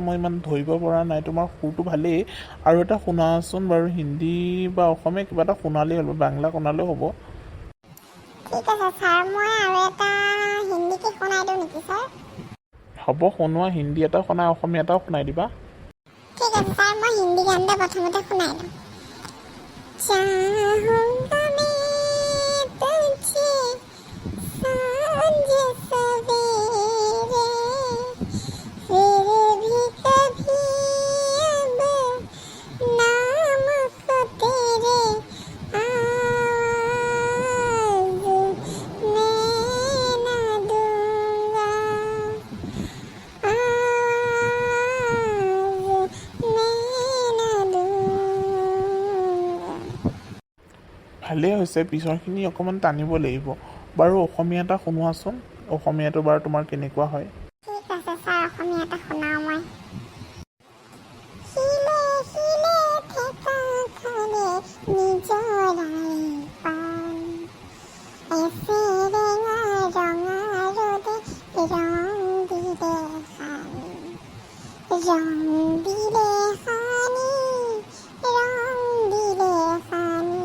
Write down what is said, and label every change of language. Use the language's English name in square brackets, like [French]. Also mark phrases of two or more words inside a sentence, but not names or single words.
[Assamese] মই ইমান ধৰিব পৰা নাই, তোমাৰ সুৰটো ভালেই। আৰু এটা শুনাচোন বাৰু, হিন্দী বা অসমীয়া কিবা এটা শুনালেই হ'ল, বাংলা শুনালেও হ'ব। ঠিক আছে ছাৰ, মই আৰু এটা হিন্দীকে শুনাই দিওঁ নেকি ছাৰ? হ'ব, শুনোৱা। হিন্দী এটা শুনাই, অসমীয়া এটাও শুনাই দিবা। ঠিক আছে ছাৰ, মই হিন্দী গান এটা প্ৰথমতে শুনাই দিওঁ। [Hindi] चाहूंगा मैं तुझे सांझ सवेरे, फिर भी कभी अब नाम को तेरे आवाज़ मैं न दूंगा, आवाज़ मैं न दूंगा। [Assamese] ভালেই হৈছে, পিছৰখিনি অকণমান টানিব লাগিব। বাৰু অসমীয়া এটা শুনোৱাচোন। অসমীয়াটো বাৰু তোমাৰ কেনেকুৱা হয়? ঠিক আছে ছাৰ, অসমীয়া এটা শুনাওঁ মই। শিলে শিলে ঠেকা খালে নিজৰাই পাণ, এছেৰেঙা ৰঙা ৰ'দে ৰং দিলে সানি, ৰং দিলে সানি, ৰং দিলে সানি।